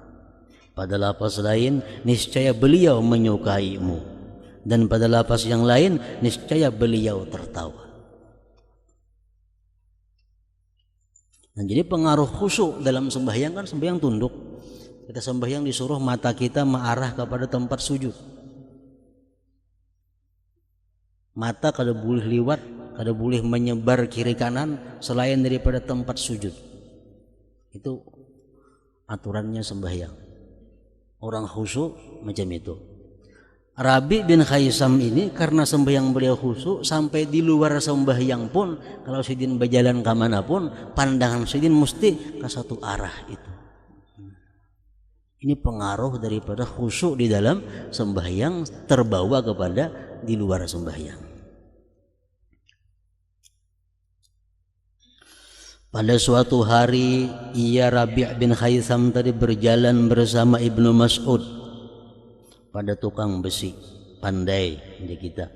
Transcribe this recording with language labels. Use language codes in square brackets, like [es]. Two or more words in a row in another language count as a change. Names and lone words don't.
[id] Pada lafaz lain, niscaya beliau menyukaimu, dan pada lafaz yang lain, niscaya beliau tertawa. Nah, jadi pengaruh khusyuk dalam sembahyang kan sembahyang tunduk. Kita sembahyang disuruh mata kita mengarah kepada tempat sujud. Mata kada boleh liwat, kada boleh menyebar kiri kanan selain daripada tempat sujud. Itu aturannya sembahyang. Orang khusyuk macam itu. Rabi' bin Khaisam ini karena sembahyang beliau khusyuk, sampai di luar sembahyang pun kalau sidin berjalan ke mana pun pandangan sidin mesti ke satu arah itu. Ini pengaruh daripada khusyuk di dalam sembahyang terbawa kepada di luar sembahyang. Pada suatu hari ia Rabi' bin Khaisam tadi berjalan bersama Ibnu Mas'ud pada tukang besi, pandai di kita.